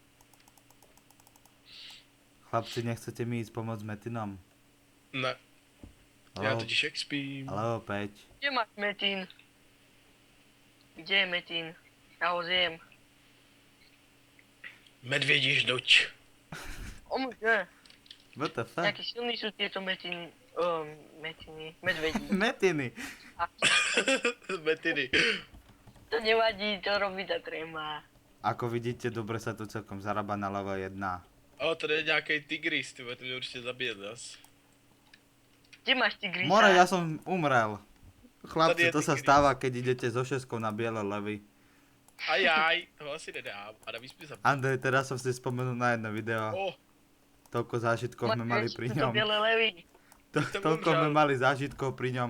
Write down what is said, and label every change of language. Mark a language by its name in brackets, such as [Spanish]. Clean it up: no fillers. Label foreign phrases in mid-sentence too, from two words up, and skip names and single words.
[Slovak] Chlapci, nechcete mi ísť pomôcť s Metinom? [Czech] Ne, já totiž expím. [Slovak] Ale opäť. Kde máš Metin? Kde je Metin? Ja ho zjem. [Czech] Medvědí žduč. Omže, [English] What the fuck? [Slovak] nejaký silný sú tieto Metiny. Metiny, medvedí. Metiny. Metiny. To nevadí, to robí tá tréma. Ako vidíte, dobre sa tu celkom zarába na level 1. [Czech] O, tady je nějaký tigris, ty mě určitě zabije zas. [Slovak] Kde máš tigrisa? More, ja som umrel. [Czech] Tady [Slovak] Chlapci, [Czech] je [Slovak] to sa [Czech] tigris. [Slovak] stáva, keď idete so šeskou na biele levy. [Czech] Ajaj, toho asi nedám. A navíc mi zabije. [Slovak] Andrej, teraz som si spomenul na jedno video. O, Toľko zážitkov sme mali pri ňom. Biele levy. [Czech] Jsem [Slovak] Toľko [Czech] umřel. [Slovak] sme mali zážitkov pri ňom.